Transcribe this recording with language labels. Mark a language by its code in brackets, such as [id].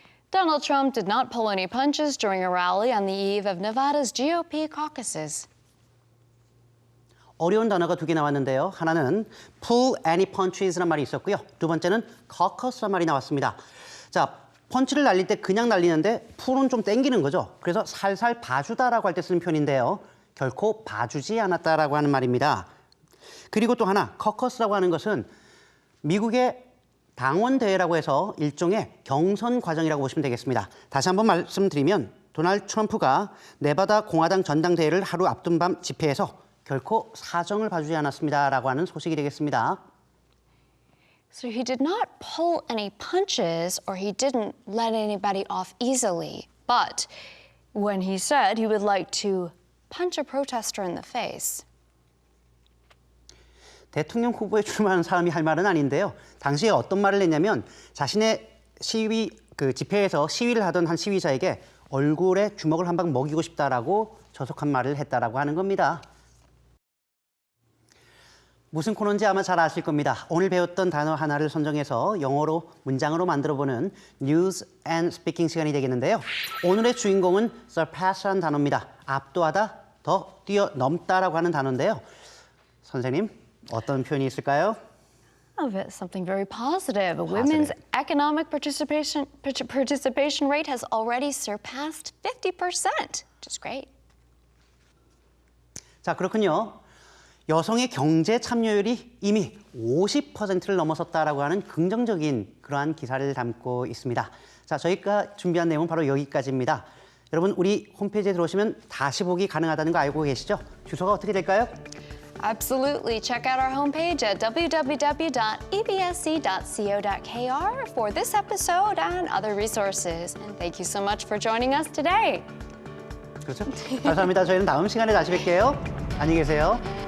[en] Donald Trump did not pull any punches during a rally on the eve of Nevada's GOP caucuses. [ko] 어려운 단어가 두 개 나왔는데요. 하나는 pull any punches라는 말이 있었고요. 두 번째는 caucus라는 말이 나왔습니다. 자, 펀치를 날릴 때 그냥 날리는데 pull은 좀 땡기는 거죠. 그래서 살살 봐주다라고 할 때 쓰는 표현인데요. 결코 봐주지 않았다라고 하는 말입니다. 그리고 또 하나, caucus라고 하는 것은 미국의 당원대회라고 해서 일종의 경선 과정이라고 보시면 되겠습니다. 다시 한번 말씀드리면 도널드 트럼프가 네바다 공화당 전당대회를 하루 앞둔 밤 집회에서 결코 사정을 봐주지 않았습니다라고 하는 소식이 되겠습니다. [en] So he did not pull any punches or he didn't let anybody off easily. But when he said he would like to punch a protester in the face. [ko] 대통령 후보에 출마하는 사람이 할 말은 아닌데요. 당시에 어떤 말을 했냐면 자신의 집회에서 시위를 하던 한 시위자에게 얼굴에 주먹을 한 방 먹이고 싶다라고 저속한 말을 했다라고 하는 겁니다. 무슨 코너인지 아마 잘 아실 겁니다. 오늘 배웠던 단어 하나를 선정해서 영어로 문장으로 만들어보는 News and Speaking 시간이 되겠는데요. 오늘의 주인공은 surpass라는 단어입니다. 압도하다, 더 뛰어넘다라고 하는 단어인데요. 선생님, 어떤 표현이 있을까요? [en] Of it, something very positive. Women's economic participation rate has already surpassed 50%, which is great. [ko] 자, 그렇군요. 여성의 경제 참여율이 이미 50%를 넘어섰다라고 하는 긍정적인 그러한 기사를 담고 있습니다. 자, 저희가 준비한 내용은 바로 여기까지입니다. 여러분, 우리 홈페이지에 들어오시면 다시 보기 가능하다는 거 알고 계시죠? 주소가 어떻게 될까요? [en] Absolutely. Check out our homepage at www.ebsc.co.kr for this episode and other resources. And thank you so much for joining us today. [ko] 그렇죠? 감사합니다. 저희는 다음 시간에 다시 뵐게요. 안녕히 계세요.